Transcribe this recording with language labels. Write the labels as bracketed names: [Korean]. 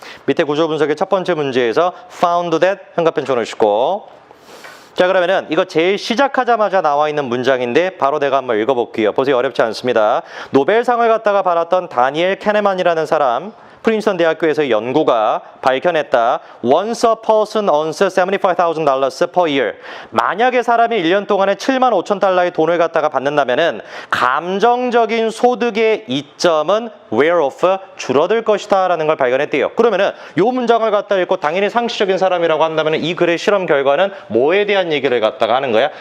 [Korean] 밑에 구조 분석의 첫 번째 문제에서 [English] found that [Korean] 현관펜 쳐놓으시고 자 그러면은 이거 제일 시작하자마자 나와 있는 문장인데 바로 내가 한번 읽어볼게요. 보세요. 어렵지 않습니다. 노벨상을 갖다가 받았던 다니엘 캐네만이라는 사람 프린스턴 대학교에서 연구가 밝혀냈다. [English] Once a person earns $75,000 per year. [Korean] 만약에 사람이 1년 동안에 7만 5천 달러의 돈을 갖다가 받는다면은 감정적인 소득의 이점은 [English] wear off [Korean] 줄어들 것이다 라는 걸 발견했대요. 그러면은 이 문장을 갖다 읽고 당연히 상식적인 사람이라고 한다면 이 글의 실험 결과는 뭐에 대한 얘기를 갖다가 하는 거야?